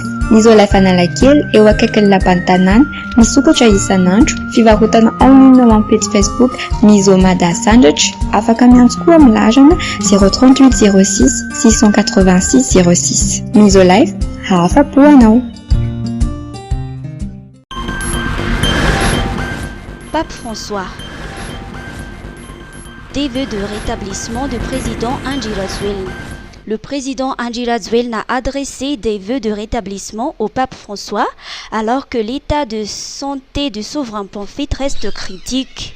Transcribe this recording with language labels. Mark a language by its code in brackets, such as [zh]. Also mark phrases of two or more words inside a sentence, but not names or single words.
[mg] Ny Isolife Analakely eo akaikin'ny lapan'ny tanàna misokatra isan'andro fivarotana online ao amin'ny page Facebook Misomada Sandwich afaka miantso koa amin'ny larana 038 06 686 06. Isolife hafa-po anao. [fr] Pape François. Des vœux de rétablissement du président Angie Razouelne. Le président Angie Razouelne a adressé des vœux de rétablissement au pape François alors que l'état de santé du souverain pontife reste critique.